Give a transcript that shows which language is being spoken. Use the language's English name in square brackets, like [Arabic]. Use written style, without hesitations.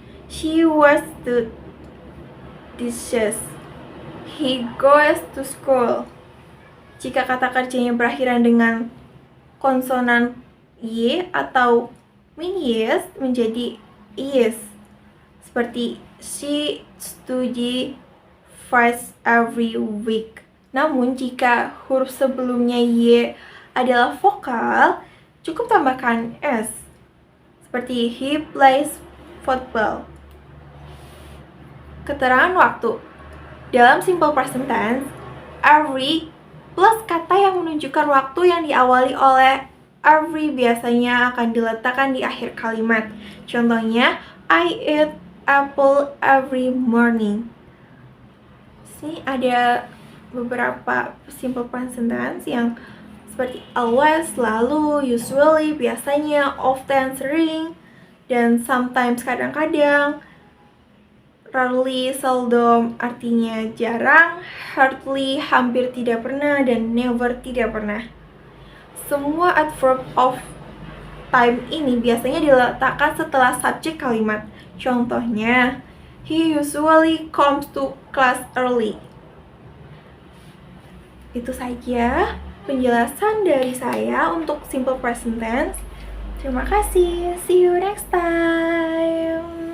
[English] She washes the dishes. He goes to school. [Indonesian] Jika kata kerjanya berakhiran dengan konsonan y atau min-yes menjadi is. Seperti [English] she study first every week. [Indonesian] Namun jika huruf sebelumnya y adalah vokal, cukup tambahkan s. Seperti [English] he plays football. [Indonesian] Keterangan waktu. Dalam simple present tense, every plus kata yang menunjukkan waktu yang diawali oleh every biasanya akan diletakkan di akhir kalimat. Contohnya, [English] I eat apple every morning. [Indonesian] Sini ada beberapa simple present tense yang seperti always, selalu, usually, biasanya, often, sering, dan sometimes, kadang-kadang. Rarely, seldom, artinya jarang, hardly, hampir tidak pernah, dan never, tidak pernah. Semua adverb of time ini biasanya diletakkan setelah subjek kalimat. Contohnya, [English] he usually comes to class early. [Indonesian] Itu saja penjelasan dari saya untuk simple present tense. Terima kasih. [English] See you next time.